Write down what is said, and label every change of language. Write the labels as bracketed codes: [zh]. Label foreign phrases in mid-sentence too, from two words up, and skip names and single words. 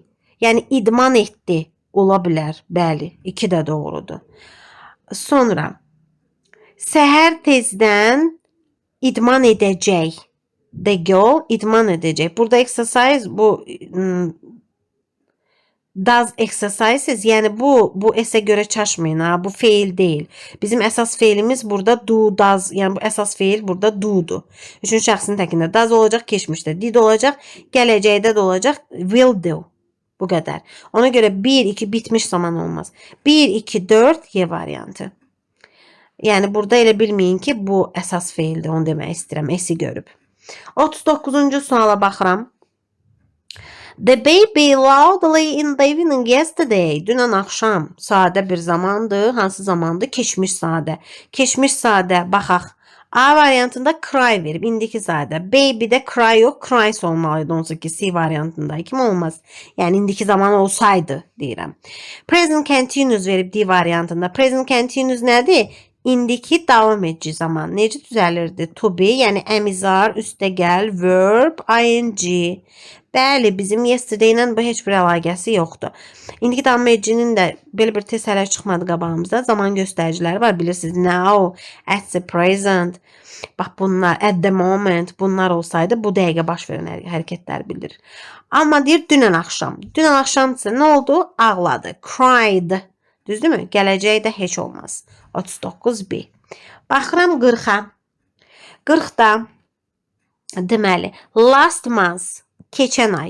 [az] Yəni idman etdi. Ola bilər. Bəli, 2 də doğrudur. Sonra səhər tezdən idman edəcək. [en] The girl [az] idman edəcək. Burada exercise bu [en] does exercises, [az] yəni bu esə görə çaşmayın ha, bu feil deyil. Bizim əsas feilimiz burada [en] do, does, [az] yəni bu əsas feil burada do'dur. Üçün şəxsin təkində does olacaq, keçmişdə did olacaq, gələcəkdə də olacaq [en] will do. [az] Bu qədər. Ona görə 1, 2 bitmiş zaman olmaz. 1, 2, 4 Y variantı. Yəni burada elə bilməyin ki, bu əsas feildir, onu demək istəyirəm, esi görüb. 39-cu suala baxıram. [en] The baby loudly in the evening yesterday. [az] Dünən axşam sadə bir zamandır. Hansı zamandır? Keçmiş sadə. Keçmiş sadə baxaq. A variantında cry verib, indiki sadə. Baby'də cry yox, cries olmalıydı. Onsuz ki C variantında kim olmaz. Yəni indiki zaman olsaydı deyirəm. [en] Present continuous [az] verib D variantında. [en] Present continuous [az] nədir? İndiki davam edici zaman. Necə düzəlirdi? [en] To be, [az] yəni əmizar, üstəgəl, verb, ing. Bəli, bizim yesterday ilə bu heç bir əlaqəsi yoxdur. İndiki davam edicinin də belə bir test hələ çıxmadı qabağımızda. Zaman göstəriciləri var, bilirsiniz. [en] Now, at the present. [az] Bax bunlar, [en] at the moment. [az] Bunlar olsaydı bu dəqiqə baş verən hərəkətlər bildirir. Amma deyir dünən axşam. Dünən axşamsa nə oldu? Ağladı. Cried. Düzdürmü? Gələcəkdə heç olmaz. 39B. Baxıram 40-a. 40-da deməli, [en] last month, [az] keçən ay.